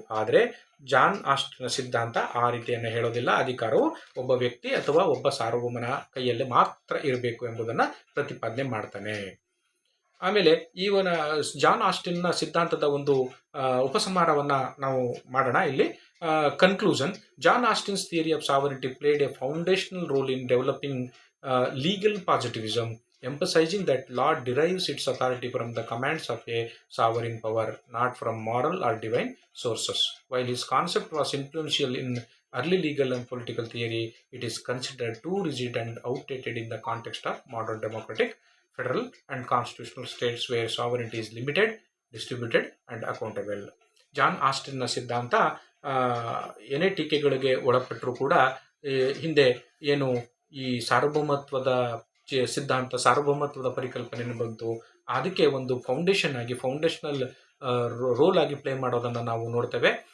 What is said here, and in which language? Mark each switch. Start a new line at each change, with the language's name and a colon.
Kannada: ಆದರೆ ಜಾನ್ ಆಸ್ಟಿನ್ನ ಸಿದ್ಧಾಂತ ಆ ರೀತಿಯನ್ನು ಹೇಳೋದಿಲ್ಲ. ಅಧಿಕಾರವು ಒಬ್ಬ ವ್ಯಕ್ತಿ ಅಥವಾ ಒಬ್ಬ ಸಾರ್ವಭೌಮನ ಕೈಯಲ್ಲಿ ಮಾತ್ರ ಇರಬೇಕು ಎಂಬುದನ್ನು ಪ್ರತಿಪಾದನೆ ಮಾಡ್ತಾನೆ. ಆಮೇಲೆ ಇವನ ಜಾನ್ ಆಸ್ಟಿನ್ನ ಸಿದ್ಧಾಂತದ ಒಂದು ಉಪಸಂಹಾರವನ್ನು ನಾವು ಮಾಡೋಣ ಇಲ್ಲಿ.
English: Conclusion, John Austin's theory of sovereignty played a foundational role in developing legal positivism, emphasizing that law derives its authority from the commands of a sovereign power, not from moral or divine sources. While his concept was influential in early legal and political theory, it is considered too rigid and outdated in the context of modern democratic, federal and constitutional states where sovereignty is limited, distributed and accountable.
Kannada: John ಆಸ್ಟಿನ್ನ ಸಿದ್ಧಾಂತ ಏನೇ ಟೀಕೆಗಳಿಗೆ ಒಳಪಟ್ಟರೂ ಕೂಡ ಹಿಂದೆ ಏನು ಈ ಸಾರ್ವಭೌಮತ್ವದ ಸಿದ್ಧಾಂತ, ಸಾರ್ವಭೌಮತ್ವದ ಪರಿಕಲ್ಪನೆ ಬಂತು, ಅದಕ್ಕೆ ಒಂದು ಫೌಂಡೇಶನಲ್ ರೋಲ್ ಆಗಿ ಪ್ಲೇ ಮಾಡೋದನ್ನು ನಾವು ನೋಡ್ತೇವೆ.